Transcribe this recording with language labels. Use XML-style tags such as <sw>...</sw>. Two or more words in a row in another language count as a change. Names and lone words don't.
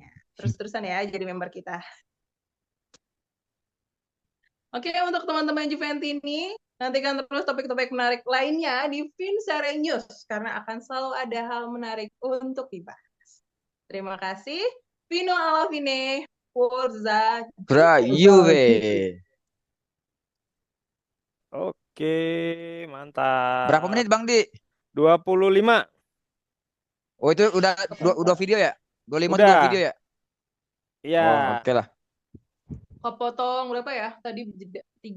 <id>Terus-terusan ya jadi member kita. Oke, untuk teman-teman Juventus ini, nantikan terus topik-topik menarik lainnya di Vinsare News, karena akan selalu ada hal menarik untuk dibahas. Terima kasih.</id> <it>Pino alla fine, Forza Bra Juve. Juve.</it> <id>Oke, Berapa menit mantap. Bang Di? 25. Oh itu udah video ya? 25 itu udah video Udah. ya? Iya. Oh oke lah. Kepotong berapa ya? Tadi jeda 3.</id>